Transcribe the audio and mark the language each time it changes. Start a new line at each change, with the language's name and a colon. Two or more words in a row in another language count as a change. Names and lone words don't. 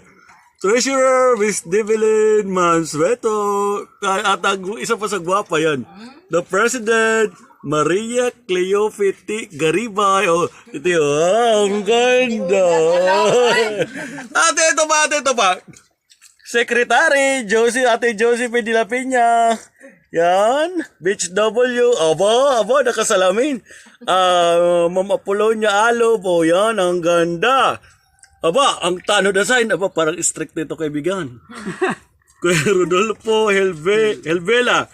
Filipino: Treasurer, Miss Develyn Mansueto. At ang isa pa sa gwapa yan.
English: The President,
Filipino: Maria Cleofiti Garibay. Oh, ito yun. Ang ganda. Ate, ito pa. Secretary, Ate Josephine de la Peña. Yan. Beach W. Aba, nakasalamin. Ma'am Apolonia Alo po. Yan, ang ganda. Aba, ang tanod na sign. Aba, parang strict nito kaibigan. Kuya Rodolfo Helvela.